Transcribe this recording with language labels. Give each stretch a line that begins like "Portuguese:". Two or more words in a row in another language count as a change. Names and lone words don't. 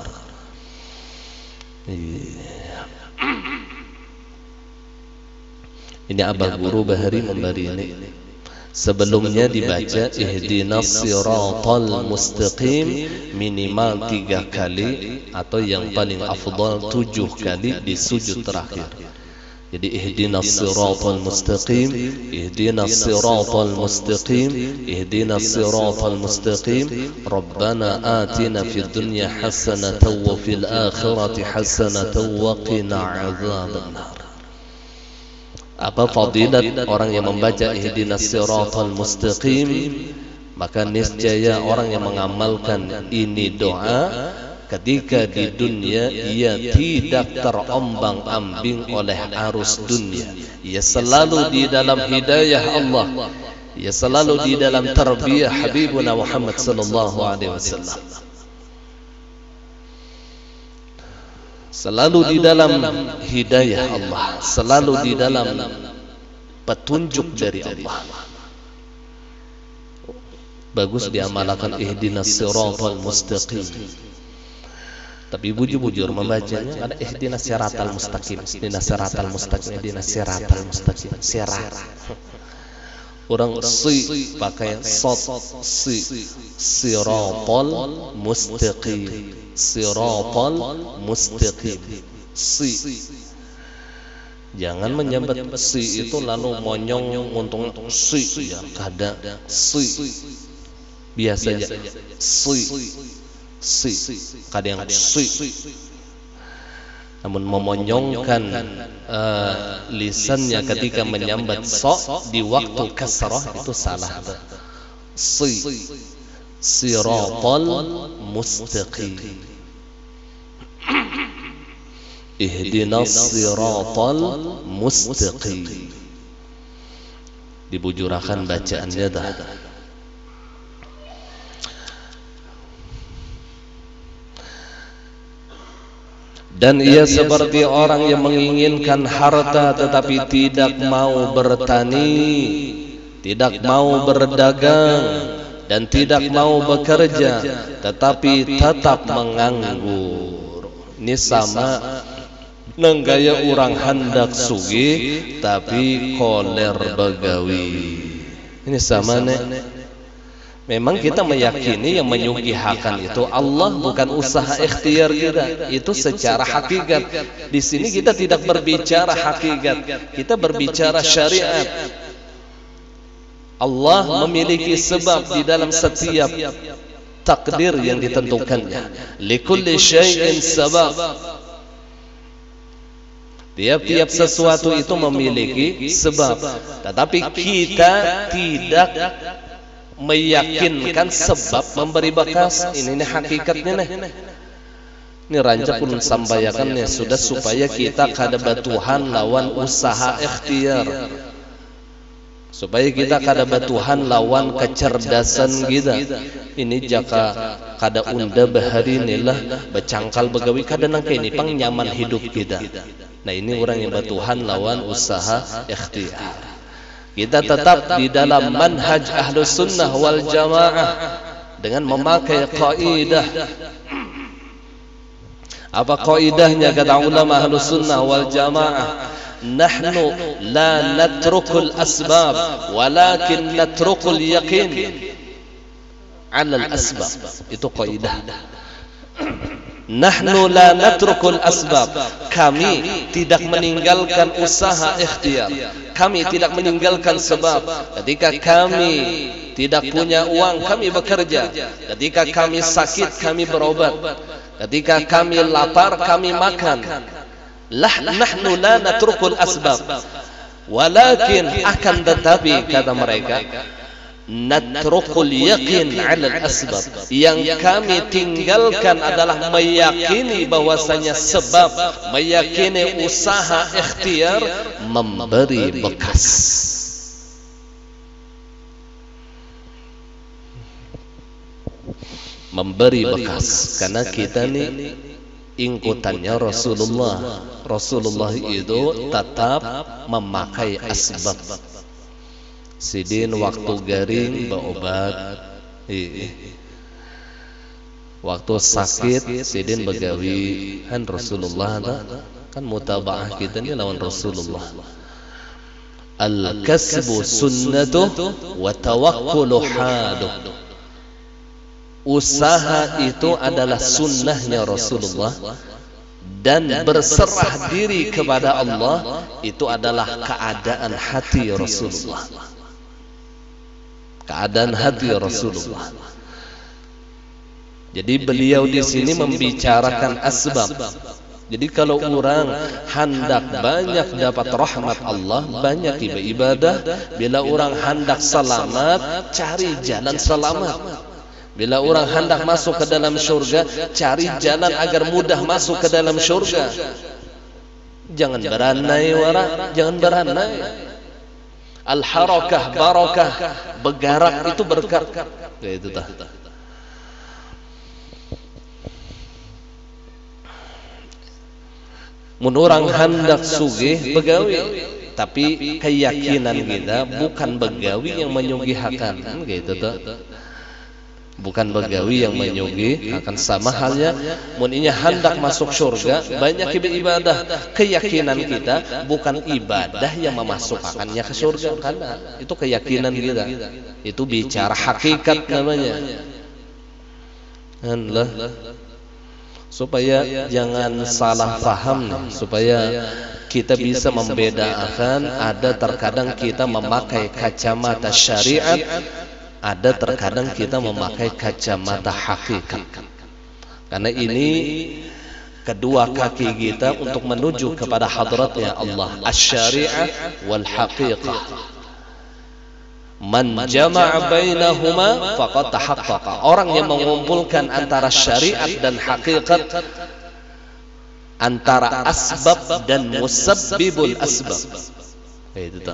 Indonesian: Ini Abah Guru Bahari memberi ini. Sebelumnya dibaca
Arabic: اهدنا الصراط المستقيم
Indonesian: minimal 3 kali, atau yang paling afdal 7 kali di sujud terakhir.
Arabic: جادي اهدنا الصراط المستقيم، اهدنا الصراط المستقيم، اهدنا الصراط المستقيم، ربنا آتنا في الدنيا حسنة وفي الآخرة حسنة وقنا عذاب النار.
Indonesian: Apa fadilat orang yang membaca
Arabic: اهدنا الصراط المستقيم?
Indonesian: Maka niscaya orang yang mengamalkan ini doa, ketika di dunia ia tidak terombang-ambing oleh arus dunia. Ia selalu di dalam hidayah Allah, ia selalu di dalam tarbiyah Habibuna Muhammad
Arabic: صلى الله عليه وسلم,
Indonesian: selalu di dalam hidayah Allah, selalu di dalam petunjuk dari Allah. Bagus diamalkan
Arabic: اهدنا الصراط المستقيم.
Banjar: Tapi bujur-bujur membacanya ada
Arabic: اهدنا الصراط المستقيم، اهدنا الصراط المستقيم، اهدنا الصراط المستقيم، صراط.
Banjar: Orang si pakai sot,
Arabic: سي الصراط المستقيم، الصراط المستقيم, si.
Banjar: Jangan menyambat si itu lalu monyong untung si ya kada si biasa aja si kada yang si.
Indonesian: Namun memonyongkan lisannya ketika menyambat so di waktu kasrah itu salah.
Arabic: سي الصراط المستقيم، اهدنا الصراط المستقيم.
Banjar: Dibujurakan bacaannya dah.
Indonesian: Dan ia seperti orang yang menginginkan harta tetapi tidak mau bertani, tidak mau berdagang, dan tidak mau bekerja, tetapi tetap menganggur.
Banjar: Ini sama nenggaya orang hendak sugih tapi koler begawi.
Indonesian: Ini sama nih. Memang kita meyakini yang menyugihakan itu Allah, bukan usaha ikhtiar kita. Itu secara hakikat. Di sini kita tidak berbicara hakikat, kita berbicara syariat. Allah memiliki sebab di dalam setiap takdir yang ditentukannya.
Arabic: لكل شيء سبب.
Indonesian: Tiap-tiap sesuatu itu memiliki sebab, tetapi kita tidak meyakinkan sebab memberi bekas. Ini hakikatnya nih.
Banjar: Ini rancak pun sampaikannya sudah supaya kita kada batuhan lawan usaha ikhtiar, supaya kita kada batuhan lawan kecerdasan kita. Ini jaka kada unda bahari inilah becangkal begawi kada nangka ini pang nyaman hidup kita. Nah ini orang yang batuhan lawan usaha ikhtiar.
Indonesian: Kita tetap di dalam manhaj
Arabic: أهل السنة والجماعة
Indonesian: dengan memakai kaidah. Apa kaidahnya kata ulama
Arabic: أهل السنة والجماعة? نحن لا نترك الأسباب ولكن نترك اليقين على الأسباب.
Indonesian: Itu kaidah.
Arabic: نحن لا نترك الأسباب.
Indonesian: Kami tidak meninggalkan usaha ikhtiar. Kami tidak meninggalkan sebab. Ketika kami tidak punya uang, kami bekerja. Ketika kami sakit, kami berobat. Ketika kami lapar, kami makan.
Arabic: نحن لا نترك الأسباب.
Indonesian: Walakin akan tetapi kata mereka,
Arabic: نترك اليقين على الأسباب.
Indonesian: Yang kami tinggalkan adalah meyakini bahwasanya sebab, meyakini usaha ikhtiar memberi bekas. Memberi bekas karena kita nih ingkutannya Rasulullah. Rasulullah itu tetap memakai asbab.
Banjar: Sidin waktu garing berobat, waktu sakit sidin begawi. Kan Rasulullah kan mutabaah kita ini lawan Rasulullah.
Arabic: الكسب سنته والتوكل حاله.
Indonesian: Usaha itu adalah sunnahnya Rasulullah, dan berserah diri kepada Allah itu adalah keadaan hati Rasulullah. Keadaan hati Rasulullah. Jadi beliau di sini membicarakan asbab. Jadi kalau orang hendak banyak dapat rahmat Allah, banyak ibadah. Bila orang hendak selamat, cari jalan selamat. Bila orang hendak masuk ke dalam syurga, cari jalan agar mudah masuk ke dalam syurga.
Banjar: Jangan beranai wara, jangan beranai.
Arabic: الحركة بركة,
Indonesian: bergerak itu berkah.
Banjar: Itu tah. Mun orang hendak sugih begawi, tapi keyakinan kita bukan begawi yang menyugihakan, gitu tuh. Bukan begawi yang menyugih, akan sama halnya mun inya hendak masuk surga, banyak ibadah.
Indonesian: Keyakinan kita bukan ibadah yang memasukkannya ke surga, karena itu keyakinan kita. Itu bicara hakikat namanya. Supaya jangan salah paham nih, supaya kita bisa membedakan. Ada terkadang kita memakai kacamata syariat, ada terkadang kita memakai kacamata hakikat. Karena ini kedua kaki kita untuk menuju kepada hadratnya Allah,
Arabic: الشريعة والحقيقة. من جمع بينهما فقد تحقق.
Indonesian: Orang yang mengumpulkan antara syariat dan hakikat, antara asbab dan
Arabic: مسبب الأسباب,
Indonesian: itu tak.